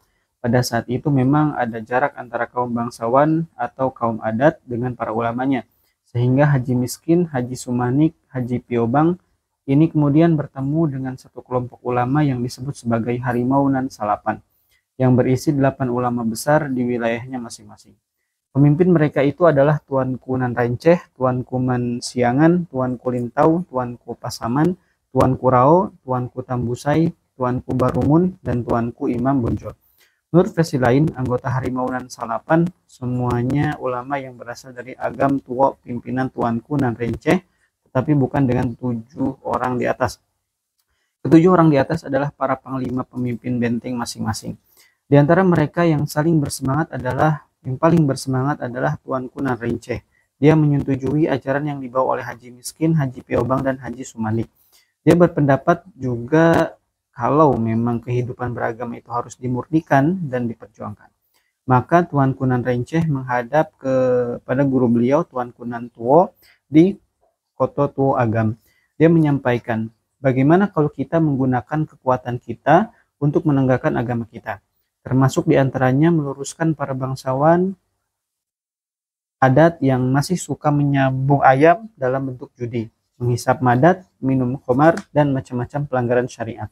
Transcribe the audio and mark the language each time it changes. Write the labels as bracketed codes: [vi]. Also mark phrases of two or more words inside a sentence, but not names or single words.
[id] Pada saat itu memang ada jarak antara kaum bangsawan atau kaum adat dengan para ulamanya, sehingga Haji Miskin, Haji Sumanik, Haji Piobang ini kemudian bertemu dengan satu kelompok ulama yang disebut sebagai Harimau Nan Salapan, yang berisi 8 ulama besar di wilayahnya masing-masing. Pemimpin mereka itu adalah Tuanku Nan Renceh, Tuanku Man Siangan, Tuanku Lintau, Tuanku Pasaman, Tuanku Rao, Tuanku Tambusai, Tuanku Barumun, dan Tuanku Imam Bonjol. Menurut versi lain, anggota Harimau Nan Salapan semuanya ulama yang berasal dari agam Tuo pimpinan Tuanku Nan Renceh, tetapi bukan dengan 7 orang di atas. Ketujuh orang di atas adalah para panglima pemimpin benteng masing-masing. Di antara mereka yang paling bersemangat adalah Tuanku Nan Renceh. Dia menyetujui ajaran yang dibawa oleh Haji Miskin, Haji Piobang, dan Haji Sumanik. Dia berpendapat juga kalau memang kehidupan beragama itu harus dimurnikan dan diperjuangkan. Maka Tuanku Nan Renceh menghadap kepada guru beliau, Tuanku Nan Tuo, di Koto Tuo Agam. Dia menyampaikan, bagaimana kalau kita menggunakan kekuatan kita untuk menegakkan agama kita, termasuk diantaranya meluruskan para bangsawan adat yang masih suka menyambung ayam dalam bentuk judi, menghisap madat, minum khamar, dan macam-macam pelanggaran syariat.